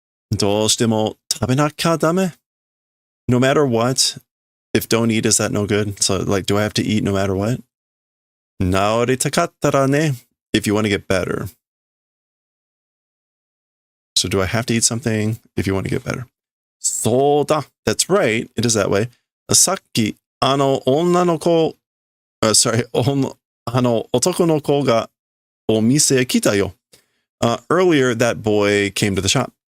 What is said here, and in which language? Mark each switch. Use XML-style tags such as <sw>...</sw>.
<ja>どうしても食べなきゃダメ?</ja> <en>No matter what, if don't eat, is that no good? So like, do I have to eat no matter what?</en> <ja>治りたかったらね,</ja> <en>if you want to get better. So do I have to eat something if you want to get better?</en> <ja>そうだ.</ja> <en>That's right. It is that way.</en> <ja>さっき、女の子、</ja> <en>sorry,</en> <ja>男の子がお店来たよ.</ja> <en>Earlier, that boy came to the shop.</en>